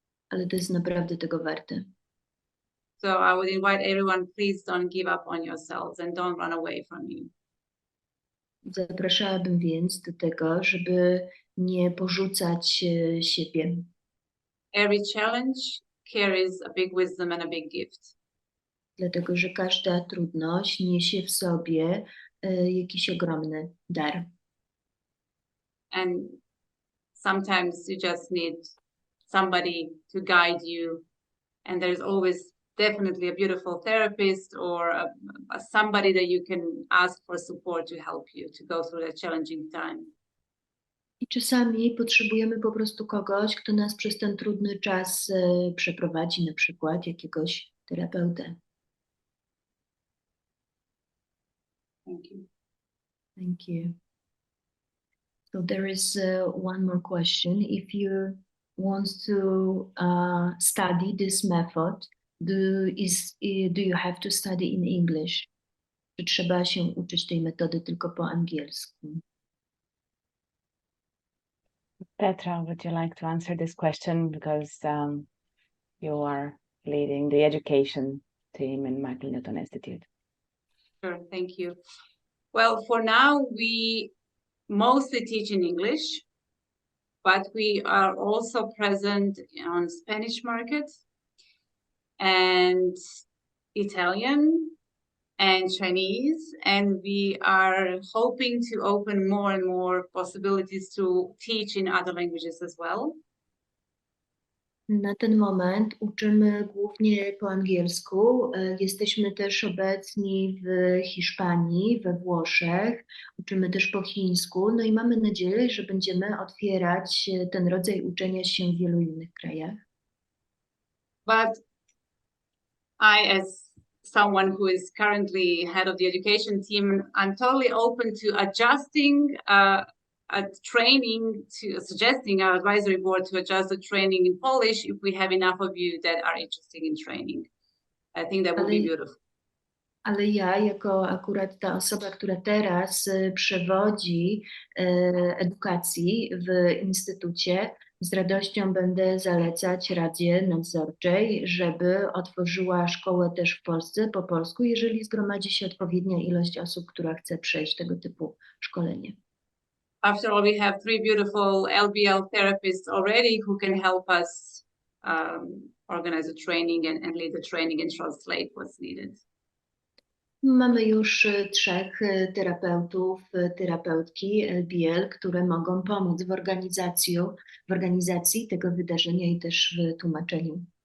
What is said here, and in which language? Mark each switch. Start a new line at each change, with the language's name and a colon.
Polish: ale to jest naprawdę tego warte.
English: So I would invite everyone, please don't give up on yourselves and don't run away from you.
Polish: Zapraszałabym więc do tego, żeby nie porzucać siebie.
English: Every challenge carries a big wisdom and a big gift.
Polish: Dlatego, że każda trudność niesie w sobie jakiś ogromny dar.
English: And sometimes you just need somebody to guide you. And there's always definitely a beautiful therapist or somebody that you can ask for support to help you to go through that challenging time.
Polish: I czasami potrzebujemy po prostu kogoś, kto nas przez ten trudny czas przeprowadzi, na przykład jakiegoś terapeutę.
English: Thank you. Thank you. So there is one more question. If you want to study this method, do you have to study in English?
Polish: Czy trzeba się uczyć tej metody tylko po angielsku?
English: Petra, would you like to answer this question because you are leading the education team in Michael Newton Institute? Sure, thank you. Well, for now, we mostly teach in English. but we are also present on Spanish market and Italian and Chinese, and we are hoping to open more and more possibilities to teach in other languages as well.
Polish: Na ten moment uczymy głównie po angielsku. Jesteśmy też obecni w Hiszpanii, we Włoszech. Uczymy też po chińsku. No i mamy nadzieję, że będziemy otwierać ten rodzaj uczenia się w wielu innych krajach.
English: But I, as someone who is currently head of the education team, I'm totally open to adjusting a training, to suggesting our advisory board to adjust the training in Polish if we have enough of you that are interested in training. I think that would be beautiful.
Polish: Ale ja, jako akurat ta osoba, która teraz przewodzi edukacji w instytucie, z radością będę zalecać Radzie Nadzorczej, żeby otworzyła szkołę też w Polsce po polsku, jeżeli zgromadzi się odpowiednia ilość osób, która chce przejść tego typu szkolenie.
English: After all, we have 3 beautiful LBL therapists already who can help us organize the training and lead the training and translate what's needed.
Polish: Mamy już 3 terapeutów, terapeutki LBL, które mogą pomóc w organizacji tego wydarzenia i też w tłumaczeniu.